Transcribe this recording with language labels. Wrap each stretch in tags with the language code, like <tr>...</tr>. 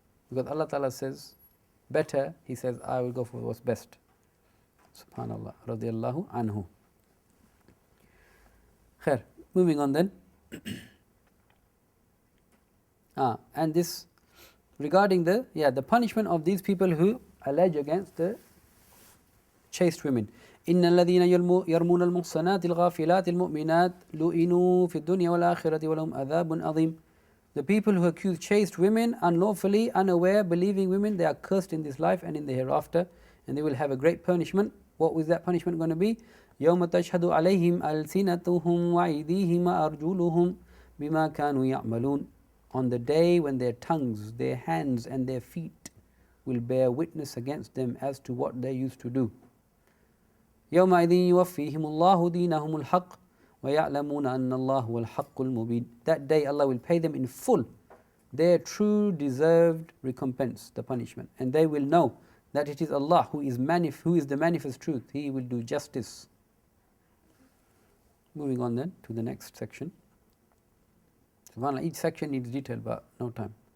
<en>Because Allah Ta'ala says, better, He says, I will go for what's best. Subhanallah, radiallahu anhu. Khair. Moving on then. And this regarding the punishment of these people who allege against the chaste women.</en> <ar>إن الذين يرمون المحصنات الغافلات المؤمنات لئنوا في الدنيا والآخرة ولهم عذاب عظيم.</ar> <en>The people who accuse chaste women, unlawfully, unaware, believing women, they are cursed in this life and in the hereafter, and they will have a great punishment. What was that punishment going to be?</en> <ar>يوم تشهد عليهم ألسنتهم وأيديهم وأرجلهم بما كانوا يعملون.</ar> <en>On the day when their tongues, their hands and their feet will bear witness against them as to what they used to do.</en> <ar>يومئذ يوفيهم الله دينهم الحق ويعلمون أن الله هو الحق المبين.</ar> <en>That day Allah will pay them in full their true deserved recompense, the punishment, and they will know that it is Allah who is the manifest truth. He will do justice. Moving on then to the next section. SubhanAllah, each section needs detail, but no time.</en>